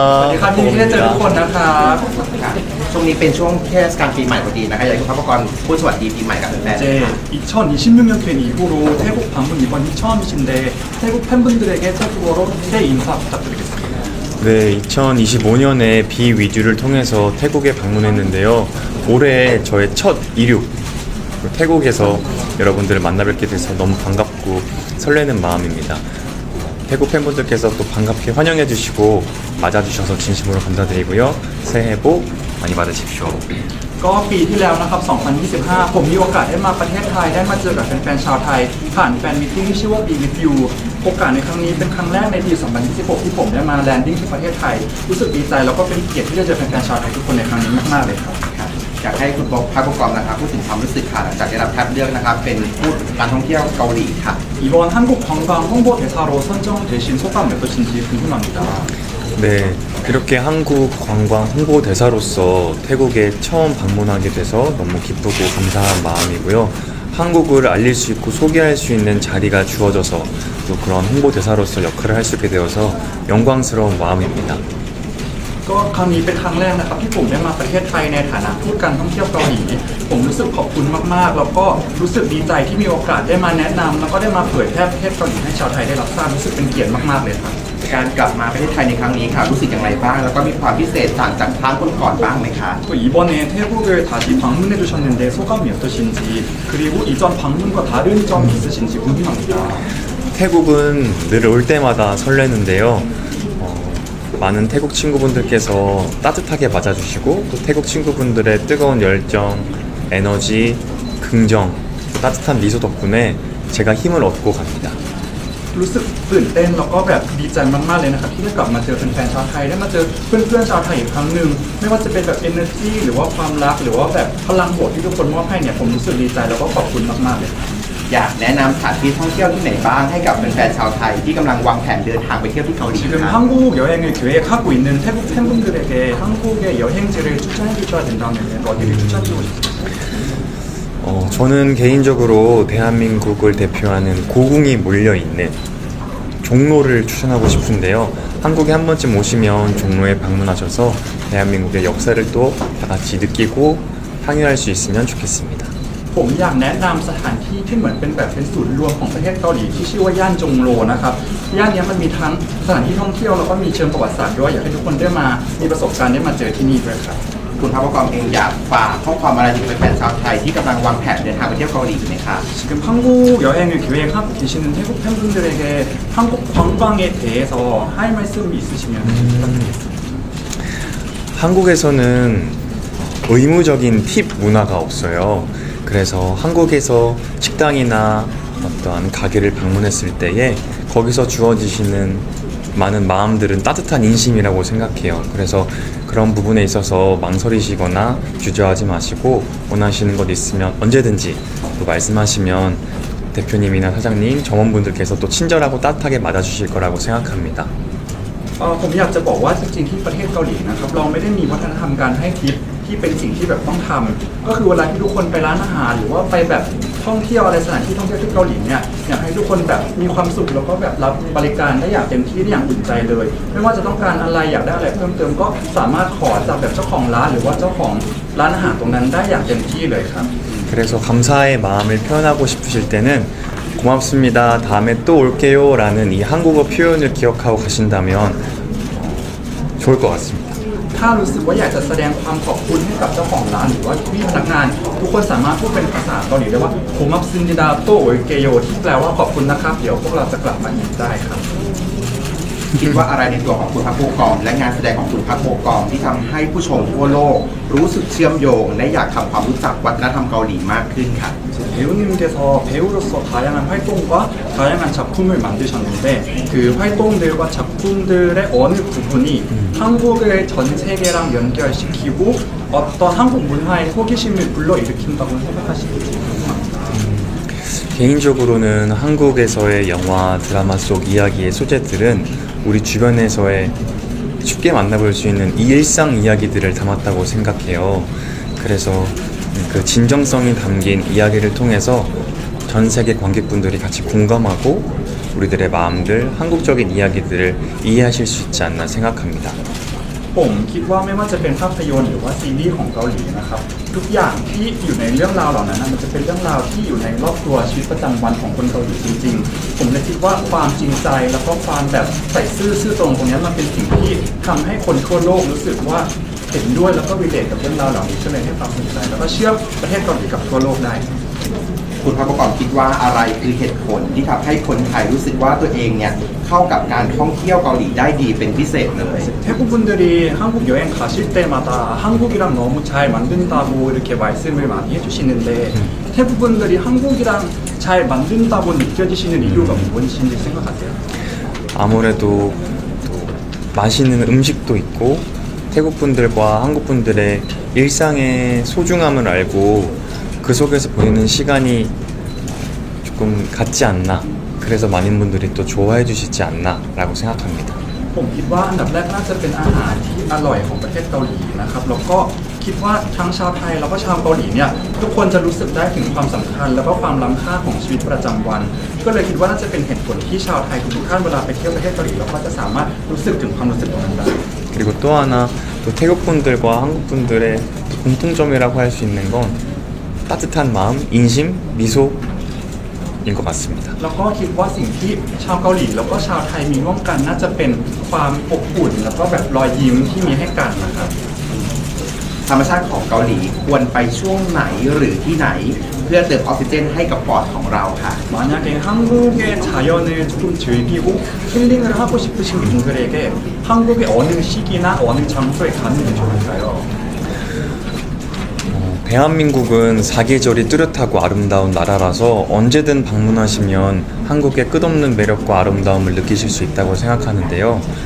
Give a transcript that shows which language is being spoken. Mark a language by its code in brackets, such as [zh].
[th] สวัสดีครับยินดีที่ได้เจอทุกคนนะครับ ช่วงนี้เป็นช่วงเทศกาลปีใหม่พอดีนะครับอยากให้คุณพักกรพูดสวัสดีปีใหม่กับแฟน [ko] 이제 2026년 이후로 태국 방문 이번이 처음이신데 태국 팬분들에게 태국어로 새해 인사 부탁드리겠습니다. 네, 2025년에 비위주를 통해서 태국에 방문했는데요. 올해 저의 첫 이륙 태국에서 여러분들을 만나 뵙게 돼서 너무 반갑고 설레는 마음입니다. 태국 팬분들께서 또 반갑게 환영해 주시고 맞아 주셔서 진심으로 감사드리고요. 새해 복 많이 받으십시오. [th] ก็ปีที่แล้วนะครับ 2025 ผมมีโอกาสได้มาประเทศไทยได้มาเจอกับแฟนๆชาวไทยผ่านแฟนมิทติ้งที่ชื่อว่า Be With You โอกาสในครั้งนี้เป็นครั้งแรกในปี 2026 ที่ผมได้มาแลนดิ้งที่ประเทศไทยรู้สึกดีใจแล้วก็เป็นเกียรติที่ได้เจอแฟนๆชาวไทยทุกคนในครั้งนี้มากๆเลยครับ ๆอยากให้คุณพักกรนะครับพูดถึงความรู้สึกค่ะหลังจากได้รับคัดเลือกนะครับเป็นผู้การท่องเที่ยวเกาหลีค่ะ [ko] 이번 한국 관광 홍보 대사로 선정되신 소감 어떠신지 궁금합니다. 네, 이렇게 한국 관광 홍보 대사로서 태국에 처음 방문하게 돼서 너무 기쁘고 감사한 마음이고요. 한국을 알릴 수 있고 소개할 수 있는 자리가 주어져서 또 그런 홍보 대사로서 역할을 할 수 있게 되어서 영광스러운 마음입니다. [th] ก็ครั้งนี้เป็นครั้งแรกนะครับที่ผมได้มาประเทศไทยในฐานะทูตการท่องเที่ยวเกาหลีผมรู้สึกขอบคุณมากๆแล้วก็รู้สึกดีใจที่มีโอกาสได้มาแนะนำแล้วก็ได้มาเผยแพร่ประเทศเกาหลีให้ชาวไทยได้รับทราบรู้สึกเป็นเกียรติมากๆเลยครับ การกลับมาประเทศไทยในครั้งนี้ค่ะรู้สึกอย่างไรบ้างแล้วก็มีความพิเศษต่างจากครั้งก่อนๆบ้างไหมคะ [ko] 또 이번에 태국을 다시 방문해 주셨는데 소감이 어떠신지 그리고 이전 방문과 다른 점이 있으신지 궁금합니다. 태국은 늘 올 때마다 설레는데요. 많은 태국 친구분들께서 따뜻하게 맞아주시고 또 태국 친구분들의 뜨거운 열정, 에너지, 긍정, 또 따뜻한 미소 덕분에 제가 힘을 얻고 갑니다. [th] รู้สึกตื่นเต้นแล้วก็แบบดีใจมากๆเลยนะครับที่ได้กลับมาเจอแฟนๆชาวไทยได้มาเจอเพื่อนๆชาวไทยอีกครั้งหนึ่งไม่ว่าจะเป็นแบบ energy หรือว่าความรักหรือว่าแบบพลังบวกที่ทุกคนมอบให้เนี่ยผมรู้สึกดีใจแล้วก็ขอบคุณมากๆเลยครับ อยากแนะนำสถานที่ท่องเที่ยวที่ไหนบ้างให้กับแฟนๆชาวไทยที่กำลังวางแผนเดินทางไปเที่ยวที่เกาหลี [ko] 지금 [th] ครับ [ko] 한국 여행을 계획하고 있는 태국 팬분들에게 한국의 여행지를 추천해 주셔야 된다면 어디를 추천드리고 싶으세요? 저는 개인적으로 대한민국을 대표하는 고궁이 몰려있는 종로를 추천하고 싶은데요. 한국에 한 번쯤 오시면 종로에 방문하셔서 대한민국의 역사를 또 다 같이 느끼고 향유할 수 있으면 좋겠습니다. [th] ผมอยากแนะนำสถานที่ที่เหมือนเป็นแบบเป็นศูนย์รวมของประเทศเกาหลีที่ชื่อว่าย่านจงโลนะครับย่านนี้มันมีทั้งสถานที่ท่องเที่ยวแล้วก็มีเชิงประวัติศาสตร์ด้วยอยากให้ทุกคนได้มามีประสบการณ์ได้มาเจอที่นี่ด้วยครับ คุณพักกรเองอยากฝากข้อความอะไรถึงแฟนๆชาวไทยที่กำลังวางแผนเดินทางไปเที่ยวเกาหลีไหมคะ [ko] 지금 한국 여행을 계획하고 계시는 태국 팬분들에게 한국 관광에 대해서 할 말씀이 있으시면 부탁드리겠습니다. 한국에서는 의무적인 팁 문화가 없어요. 그래서 한국에서 식당이나 어떠한 가게를 방문했을 때에 거기서 주어지시는 많은 마음들은 따뜻한 인심이라고 생각해요. 그래서 그런 부분에 있어서 망설이시거나 주저하지 마시고 원하시는 것 있으면 언제든지 또 말씀하시면 대표님이나 사장님, 점원분들께서 또 친절하고 따뜻하게 맞아주실 거라고 생각합니다. [th] ผมอยากจะบอกว่าจริงๆที่ประเทศเกาหลีนะครับเราไม่ได้มีวัฒนธรรมการให้ทิปที่เป็นสิ่งที่แบบต้องทำก็คือเวลาที่ทุกคนไปร้านอาหารหรือว่าไปแบบท่องเที่ยวอะไรสถานที่ท่องเที่ยวที่เกาหลีเนี่ยอยากให้ทุกคนแบบมีความสุขแล้วก็แบบรับบริการได้อย่างเต็มที่ได้อย่างอุ่นใจเลยไม่ว่าจะต้องการอะไรอยากได้อะไรเพิ่มเติมก็สามารถขอจากแบบเจ้าของร้านหรือว่าเจ้าของร้านอาหารตรงนั้นได้อย่างเต็มที่เลยครับ [ko] 그래서 감사의 마음을 표현하고 싶으실 때는 고맙습니다. 다음에 또 올게요. 라는 이 한국어 표현을 기억하고 가신다면 좋을 것 같습니다. [th] ถ้ารู้สึกว่าอยากจะแสดงความขอบคุณให้กับเจ้าของร้านหรือว่าพี่พนักงานทุกคนสามารถพูดเป็นภาษาเกาหลีได้ว่า [ko] โคมับซินดิดาโตโอเกโย [th] ที่แปลว่าขอบคุณนะครับเดี๋ยวพวกเราจะกลับมาอีกได้ครับ คิดว่าอะไรในตัวของคุณพักกรและงานแสดงของคุณพักกรที่ทำให้ผู้ชมทั่วโลกรู้สึกเชื่อมโยงและอยากทำความรู้จักวัฒนธรรมเกาหลีมากขึ้นค่ะ [ko] 배우님께서 배우로서 다양한 활동과 다양한 작품을 만드셨는데 그 활동들과 작품들의 어느 부분이 한국을 전 세계랑 연결시키고 어떤 한국 문화의 호기심을 불러일으킨다고 생각하시는지 궁금합니다. 개인적으로는 한국에서의 영화, 드라마 속 이야기의 소재들은 우리 주변에서의 쉽게 만나볼 수 있는 이 일상 이야기들을 담았다고 생각해요. 그래서 그 진정성이 담긴 이야기를 통해서 전 세계 관객분들이 같이 공감하고 우리들의 마음들, 한국적인 이야기들을 이해하실 수 있지 않나 생각합니다. [th] ผมคิดว่าไม่ว่าจะเป็นภาพยนตร์หรือว่าซีรีส์ของเกาหลีนะครับทุกอย่างที่อยู่ในเรื่องราวเหล่านั้นมันจะเป็นเรื่องราวที่อยู่ในรอบตัวชีวิตประจำวันของคนเกาหลีจริงๆผมเลยคิดว่าความจริงใจแล้วก็ความแบบใส่ซื่อตรงตรงนี้มันเป็นสิ่งที่ทำให้คนทั่วโลกรู้สึกว่าเห็นด้วยแล้วก็รีเลทกับเรื่องราวเหล่านี้ก็เลยให้ความสนใจแล้วก็เชื่อมประเทศเกาหลีกับทั่วโลกได้ คุณพระประกอบคิดว่าอะไรคือเหตุผลที่ทำให้คนไทยรู้สึกว่าตัวเองเนี่ยเข้ากับการท่องเที่ยวเกาหลีได้ดีเป็นพิเศษเลย [ko] 태국분들이 한국 여행 가실 때마다 한국이랑 너무 잘 만든다고 이렇게 말씀을 많이 해주시는데 태국분들이 한국이랑 잘 만든다고 느껴지시는 이유가 무엇인지 생각하세요? 아무래도 또 맛있는 음식도 있고 태국 분들과 한국 분들의 일상의 소중함을 알고 그 속에서 보내는 시간이 조금 같지 않나. 그래서 많은 분들이 또 좋아해 주시지 않나라고 생각합니다. [th] ผมคิดว่าอันดับแรกน่าจะเป็นอาหารที่อร่อยของประเทศเกาหลีนะครับแล้วก็คิดว่าทั้งชาวไทยแล้วก็ชาวเกาหลีเนี่ยทุกคนจะรู้สึกได้ถึงความสำคัญแล้วก็ความล้ำค่าของชีวิตประจำวัน ก็เลยคิดว่าน่าจะเป็นเหตุผลที่ชาวไทยทุกท่านเวลาไปเที่ยวประเทศเกาหลีเราก็จะสามารถรู้สึกถึงความรู้สึกตรงนั้นได้ [ko] 그리고 또 하나 또 태국 분들과 한국 분들의 공통점이라고 할 수 있는 건 따뜻한 마음, 인심, 미소인 것 같습니다. [th] แล้วก็คิดว่าสิ่งที่ชาวเกาหลีแล้วก็ชาวไทยมีร่วมกันน่าจะเป็นความอบอุ่นแล้วก็แบบรอยยิ้มที่มีให้กันนะครับ ธรรมชาติของเกาหลีควรไปช่วงไหนหรือที่ไหน เพื่อเติมออกซิเจนให้กับปอดของเราค่ะ [ko] 만약에 한국의 자연을 조금 즐기고 힐링을 하고 싶으신 분들에게 한국의 어느 시기나 어느 장소에 가는 게 좋을까요? 대한민국은 사계절이 뚜렷하고 아름다운 나라라서 언제든 방문하시면 한국의 끝없는 매력과 아름다움을 느끼실 수 있다고 생각하는데요.